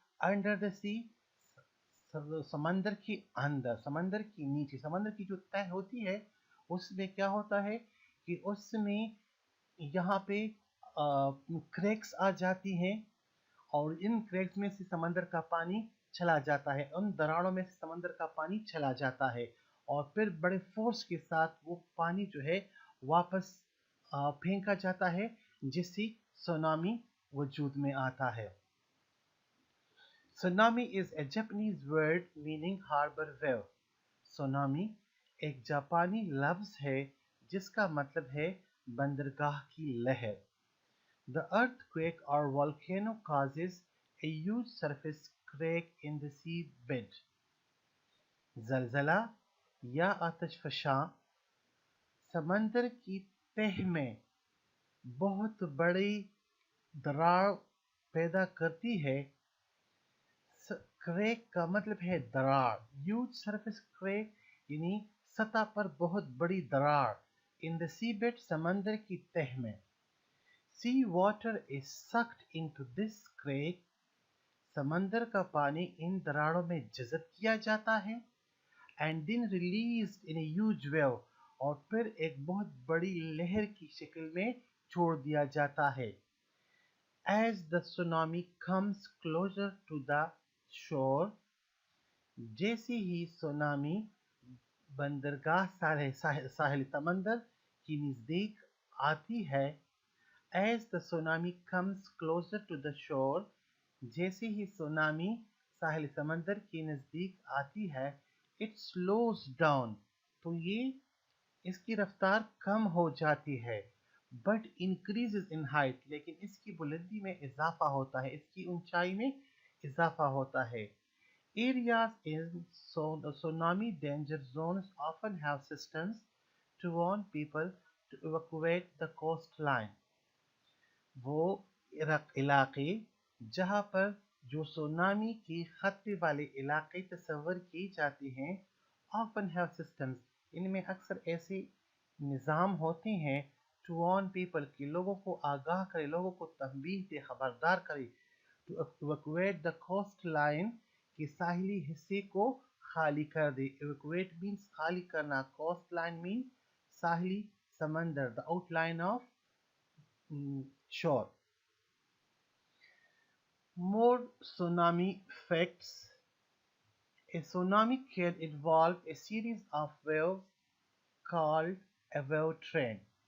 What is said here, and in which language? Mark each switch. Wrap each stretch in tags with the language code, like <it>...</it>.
<en>under the sea,</en> <ur>سمندر کے اندر، سمندر کے نیچے، سمندر کی جو تہ ہوتی ہے اس میں کیا ہوتا ہے کہ اس میں یہاں پہ کریکس آ جاتی ہیں اور ان کریکس میں سے سمندر کا پانی چلا جاتا ہے. ان دراڑوں میں سے سمندر کا پانی چلا جاتا ہے اور پھر بڑے فورس کے ساتھ وہ پانی جو ہے واپس پھینکا جاتا ہے جس سے سونامی وجود میں آتا ہے.</ur> <en>Tsunami is a Japanese word meaning harbor wave.</en> <ur>Tsunami ایک جاپانی لفظ ہے جس کا مطلب ہے بندرگاہ کی لہر.</ur> <en>The earthquake or volcano causes a huge surface crack in the sea bed.</en> <ur>زلزلہ یا آتش فشاں سمندر کی تہ میں بہت بڑی دراڑ پیدا کرتی ہے. کریک کا مطلب ہے دراڑ.</ur> <en>huge surface crack</en> <ur>یعنی سطح پر بہت بڑی دراڑ.</ur> <en>in the seabed</en> <ur>سمندر کی تہ میں.</ur> <en>sea water is sucked into this crack.</en> <ur>سمندر کا پانی ان دراڑوں میں جذب کیا جاتا ہے.</ur> <en>and then released in a huge wave</en> <ur>اور پھر ایک بہت بڑی لہر کی شکل میں چھوڑ دیا جاتا ہے.</ur> <en>as the tsunami comes closer to the shore</en> <ur>جیسے ہی سونامی بندرگاہ ساحل سمندر کی نزدیک آتی ہے.</ur> <en>as the tsunami comes closer to the shore</en> <ur>جیسے ہی سونامی ساحل سمندر کی نزدیک آتی ہے.</ur> <en>it slows down</en> <ur>تو یہ اس کی رفتار کم ہو جاتی ہے.</ur> <en>but increases in height</en> <ur>لیکن اس کی بلندی میں اضافہ ہوتا ہے، اس کی اونچائی میں اضافہ ہوتا ہے.</ur> <en>areas in tsunami danger zones often have systems to warn people to evacuate the coastline.</en> <ur>وہ علاقے جہاں پر جو سونامی کی خطرے والے علاقے تصور کی جاتے ہیں</ur> <en>often have systems</en> <ur>ان میں اکثر ایسے نظام ہوتے ہیں</ur> <en>to warn people</en> <ur>کہ لوگوں کو آگاہ کرے، لوگوں کو تنبیہ دے، خبردار کرے.</ur> <en>to evacuate the coastline</en> <ur>کہ ساحلی حصے کو خالی کر دے.</ur> <en>evacuate means</en> <ur>خالی کرنا.</ur> <en>coastline means</en> <ur>ساحلی سمندر.</ur> <en>the outline of shore. More tsunami facts. A tsunami can involve a series of waves called a wave train.</en>